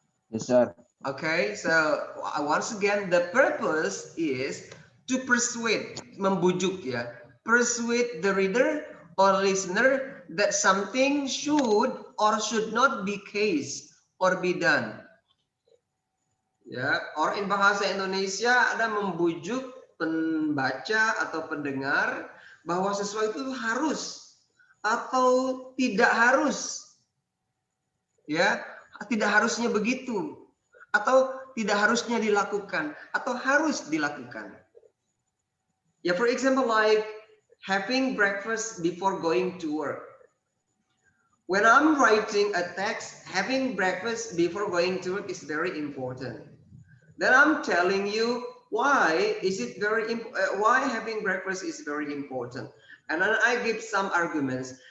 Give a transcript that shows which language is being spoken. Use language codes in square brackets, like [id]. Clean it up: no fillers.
[en] Yes, sir. Okay, so once again, the purpose is to persuade, [id] membujuk ya, [en] persuade the reader or listener that something should or should not be case or be done. [id] Ya, [en] or in [id] bahasa Indonesia ada membujuk pembaca atau pendengar bahwa sesuatu itu harus atau tidak harus. Ya, tidak harusnya begitu atau tidak harusnya dilakukan atau harus dilakukan. [en] Ya, for example, like having breakfast before going to work. When I'm writing a text, having breakfast before going to work is very important. Then I'm telling you why is it why having breakfast is very important, and then I give some arguments.